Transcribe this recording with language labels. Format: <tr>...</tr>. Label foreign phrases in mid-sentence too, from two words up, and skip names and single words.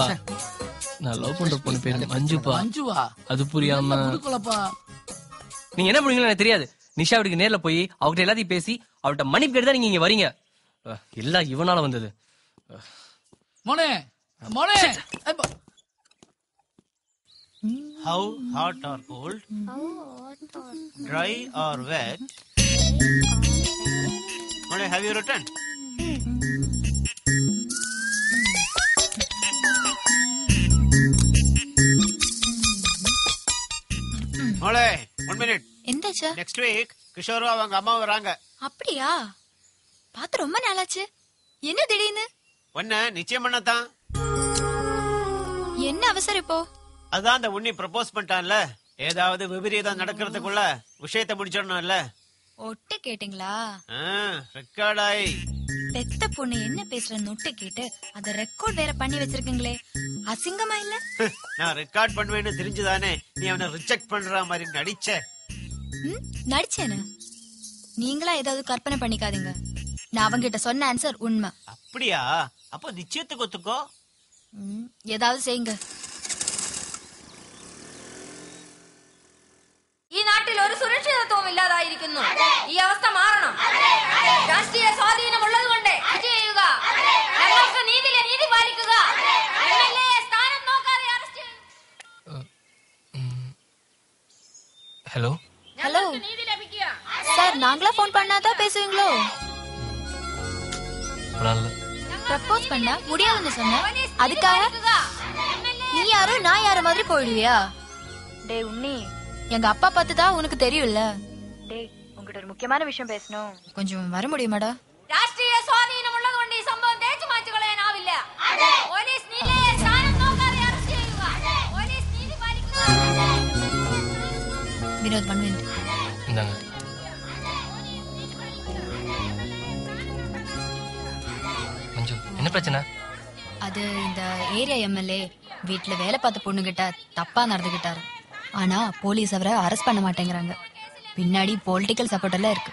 <ta>நான் லவ் பண்ற பொண்ணு பேரு மஞ்சுப்பா. மஞ்சுவா? அது புரியாம நீங்க என்ன பண்ணுவீங்களோ எனக்கு தெரியாது. நிஷா வீட்டுக்கு நேர்ல போய் அவகிட்ட எல்லாத்தையும் பேசி அவட்ட மன்னிப்பு கேட்டு தான் நீங்க இங்க வரீங்க. எல்லாம் இவனால வந்தது.</ta> <ml>മോനേ മോനേ</ml> <en>How hot or cold? Dry or wet? Mole, have you written? Mole, 1 minute.</en> <ml>எந்தாச்சா?</ml> <en>Next week,</en> <ta>கிஷோரும் அவங்க அம்மா வராங்க. அப்படியா? பார்த்து ரொம்ப நாளாச்சு. என்ன திடீர்னு? ஒன்ன நிச்சயம் பண்ணத்தான். என்ன அவசரம் இப்போ? அதான் அந்த உன்னி ப்ரப்போஸ் பண்ணிட்டான்ல, ஏதாவது விபரீதம் நடக்கிறதுக்குள்ள விஷயத்தை முடிச்சிடணும்ல. ஒட்டு கேட்டீங்களா? ரெக்கார்டாய் பெத்த பொண்ணு என்ன பேசுறன்னு ஒட்டு கேட்டு அத ரெக்கார்ட் வேற பண்ணி வச்சிருக்கீங்களே, அசிங்கமா இல்ல? நான் ரெக்கார்ட் பண்ணுவேன்னு தெரிஞ்சுதானே நீ அவனை ரிஜெக்ட் பண்ற மாதிரி நடிச்ச. நடிச்சேன்னு நீங்களா ஏதாவது கற்பனை பண்ணிக்காதீங்க. நான் அவங்கிட்ட சொன்ன ஆன்சர் உண்மை. அப்படியா? அப்போ நிச்சயத்துக்கு ஒத்துக்கோ. ஏதாவது செய்யுங்க.</ta> <ml>ഈ നാട്ടിൽ ഒരു സുരക്ഷിതത്വവും ഇല്ലാതായിരിക്കുന്നു. ഈ അവസ്ഥ മാറണം. രാഷ്ട്രീയ സ്വാധീനമുള്ളത് കൊണ്ട് ഇത് ചെയ്യുക. ഞങ്ങൾക്ക് നീതി പാലിക്കുക. MLA സ്ഥാനം നോക്കാതെ അറസ്റ്റ് ചെയ്യുക.</ml> <ta>ஹலோ ஹலோ சார், நாங்களா போன் பண்ணாதான் பேசுவீங்களோ? ப்ரப்போஸ் பண்ணா முடியாதுன்னு சொன்ன, அதுக்காக நீ யாரோ நான் யாரோ மாதிரி போயிடுவியா? டேய் உன்னி, எங்க அப்பா பார்த்துதான் உனக்கு தெரியும்ல. டேய் உங்ககிட்ட ஒரு முக்கியமான விஷயம் பேசணும். கொஞ்சம் வர முடியுமாடா?</ta> <ml>രാഷ്ട്രീയ സ്വാധീനമുള്ളത് കൊണ്ട് ഈ സംഭവം തേച്ചു മാച്ചു കളയാനാവില്ല. പോലീസ് നീതിയെ സ്ഥാനം നോക്കാതെ അറസ്റ്റ് ചെയ്യുക. പോലീസ് നീതി പാലിക്കുക.</ml> <ta>வினோத் 1 minute. இந்தாங்க. மஞ்சு என்ன பிரச்சனை? அது இந்த ஏரியா எம்எல்ஏ வீட்டுல வேலை பார்த்த பொண்ணுகிட்ட தப்பா நடந்துகிட்டாரு. ஆனா போலீஸ் அவரை அரெஸ்ட் பண்ண மாட்டேங்கிறாங்க. பின்னாடி</ta> <en>political support</en> <ta>எல்லாம் இருக்கு.</ta>